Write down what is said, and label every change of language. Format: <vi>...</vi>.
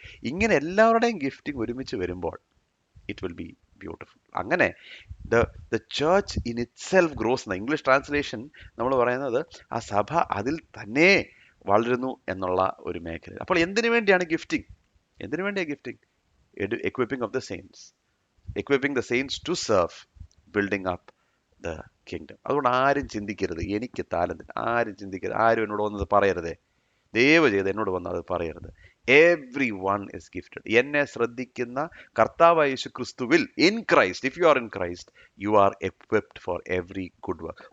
<ml>ഇങ്ങനെ എല്ലാവരുടെയും ഗിഫ്റ്റിംഗ് ഒരുമിച്ച് വരുമ്പോൾ</ml> <en>It will be beautiful.</en> <ml>അങ്ങനെ</ml> <en>the the church in itself grows</en> <ml>എന്ന ഇംഗ്ലീഷ് ട്രാൻസ്ലേഷൻ നമ്മൾ പറയുന്നത് ആ സഭ അതിൽ തന്നെ വളരുന്നു എന്നുള്ള ഒരു മേഖല. അപ്പോൾ എന്തിനു വേണ്ടിയാണ് ഗിഫ്റ്റിംഗ്? എന്തിനു വേണ്ടിയാണ് gifting?</ml> <en>Equipping of the saints, equipping the saints to serve, building up the kingdom.</en> <ml>അതുകൊണ്ട് ആരും ചിന്തിക്കരുത് എനിക്ക് താലന്റ്, ആരും ചിന്തിക്കരുത്, ആരും എന്നോട് വന്നത് പറയരുതേ, ദയവ് ചെയ്ത് എന്നോട് വന്ന് അത് പറയരുത്.</ml> <en>Everyone is gifted.</en> <ml>എന്നെ ശ്രദ്ധിക്കുന്ന കർത്താവായ യേശു ക്രിസ്തുവിൽ,</ml> <en>In Christ, if you are in Christ, you are equipped for every good work.</en>